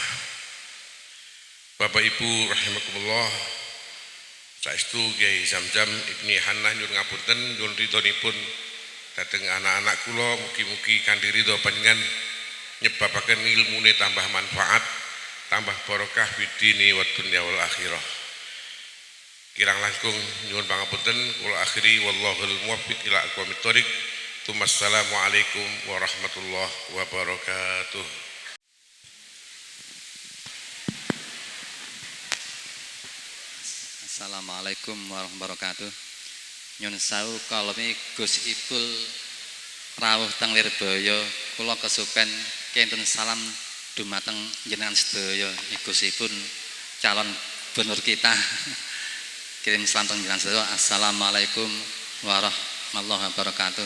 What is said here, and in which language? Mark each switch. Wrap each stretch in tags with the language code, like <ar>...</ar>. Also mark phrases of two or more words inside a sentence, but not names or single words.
<jv>Bapak Ibu rahimakumullah, saestu Kyai Zamzam Ibni Hannah nyuwun ngapunten nyuwun ridhonipun dhateng anak-anak kula, mugi-mugi kanthi ridho panjenengan nyebabaken ilmune tambah manfaat, tambah barokah</jv> <ar>بالدين والدنيا والآخرة.</ar> <jv>Kirang langkung nyuwun pangapunten, kula akhiri</jv> <ar>والله الموفق إلى أقوم الطريق. والسلام عليكم ورحمة الله وبركاته. السلام عليكم ورحمة الله وبركاته.</ar> <jv>Nyun sawu kalome Gus Ipul rawuh teng Lirboyo, kula kesupen kenten salam dumateng jenengan sedaya. Gusipun</jv> <id>calon gubernur kita.</id> <jv>Kirim salam teng jenengan sedaya.</jv> <ar>السلام عليكم ورحمة الله وبركاته.</ar>